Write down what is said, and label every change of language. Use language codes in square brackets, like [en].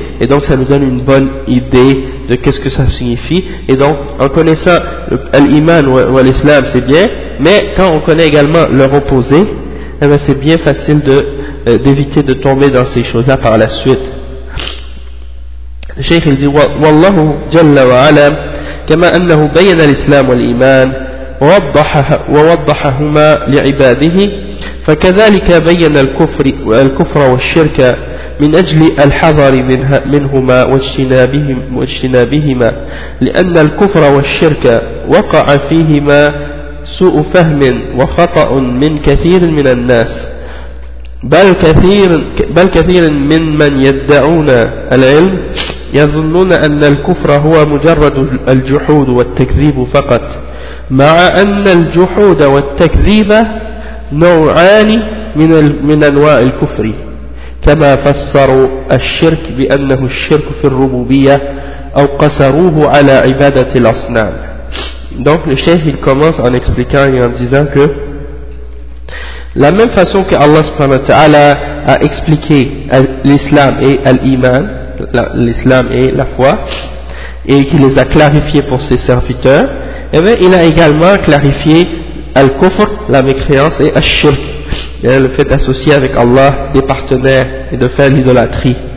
[fr] Et donc, ça nous donne une bonne idée de qu'est-ce que ça signifie. Et donc, en connaissant l'iman ou l'islam, c'est bien. Mais quand on connaît également leur opposé, eh bien, c'est bien facile d'éviter de tomber dans ces choses-là par la suite. [ar] الشيخ الذي والله جل وعلا كما أنه بين الإسلام والإيمان ووضحهما لعباده فكذلك بين الكفر والشرك من أجل الحذر منهما واجتنابهما لأن الكفر والشرك وقع فيهما سوء فهم وخطأ من كثير من الناس بل كثير من يدعون العلم يظنون أن الكفر هو مجرد الجحود والتكذيب فقط مع أن الجحود والتكذيب نوعان من أنواع الكفر كما فسروا الشرك بأنه الشرك في الربوبية أو قصروه على عبادة الأصنام. [fr] Donc le cheikh il commence en expliquant et en disant que la même façon que Allah subhanahu wa ta'ala a expliqué l'islam et l'iman, l'islam et la foi, et qui les a clarifiés pour ses serviteurs, et bien il a également clarifié al-kufr, la mécréance, et al-shirk, le fait d'associer avec Allah des partenaires et de faire l'idolâtrie.